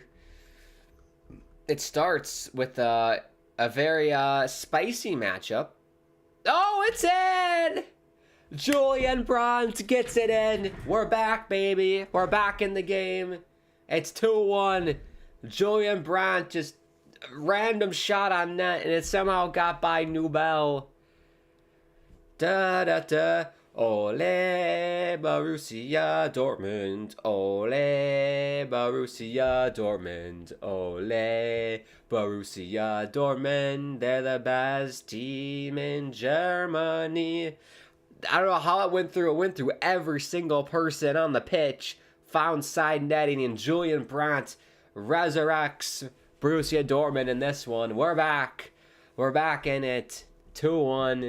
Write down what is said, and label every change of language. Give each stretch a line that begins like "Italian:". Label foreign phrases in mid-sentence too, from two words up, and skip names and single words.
English: It starts with a very spicy matchup. Oh, it's in! Julian Brandt gets it in. We're back, baby. We're back in the game. It's 2-1. Julian Brandt just random shot on net, and it somehow got by Nubel. Da-da-da. Ole Borussia Dortmund, ole Borussia Dortmund, ole Borussia Dortmund, they're the best team in Germany. I don't know how it went through. It went through every single person on the pitch, found side netting, and Julian Brandt resurrects Borussia Dortmund in this one. We're back. We're back in it. 2-1.